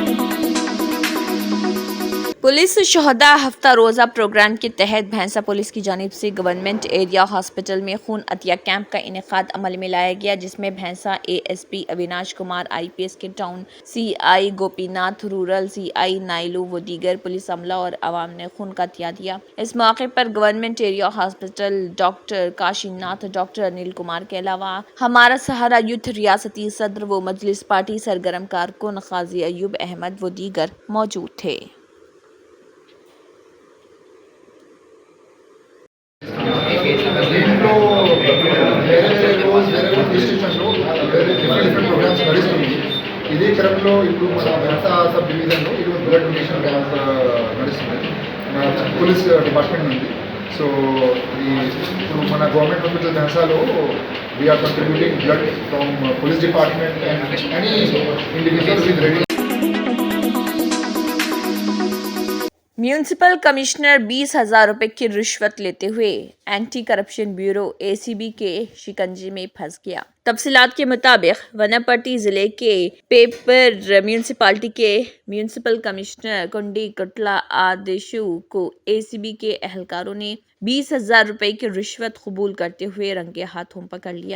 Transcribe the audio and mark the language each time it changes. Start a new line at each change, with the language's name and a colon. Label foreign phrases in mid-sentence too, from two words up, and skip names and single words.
Urdu: پولیس شہداء ہفتہ روزہ پروگرام کے تحت بھینسا پولیس کی جانب سے
English: government area hospital
Urdu: میں خون عطیہ کیمپ کا انعقاد عمل میں لایا گیا جس میں بھینسا اے ایس پی اویناش کمار IPS کے ٹاؤن سی آئی گوپی ناتھ رورل CI نائلو و دیگر پولیس عملہ اور عوام نے خون کا عطیہ دیا۔ اس موقع پر
English: government area hospital
Urdu: ڈاکٹر کاشی ناتھ، ڈاکٹر انل کمار کے علاوہ ہمارا سہارا یوتھ ریاستی صدر و مجلس پارٹی سرگرم کارکن قاضی ایوب احمد و دیگر موجود تھے۔
Telugu: దీంట్లో వేరే రోజు వేరే డిస్ట్రిక్ట్స్లో వేరే
English: different programs
Telugu: నడుస్తుంది। ఇదే క్రమంలో ఇప్పుడు మన మెహతా
English: sub divisionlo
Telugu: ఇది
English: blood donation camp
Telugu: నడుస్తుంది మన
English: police department
Telugu: నుండి।
English: సో
Telugu: ఇప్పుడు మన
English: government hospital Mehsalo we are contributing blood from police department and any individual with ready. municipal commissioner
Urdu: 20,000 روپے کی رشوت لیتے ہوئے
English: anti corruption bureau
Urdu: ACB کے شکنجے میں پھنس گیا۔ تفصیلات کے مطابق وناپٹی ضلع کے پیپر میونسپالٹی کے
English: municipal commissioner
Urdu: کنڈی کٹلا آدیشو کو ACB کے اہلکاروں نے 20,000 روپے کی رشوت قبول کرتے ہوئے رنگے ہاتھوں پکڑ لیا۔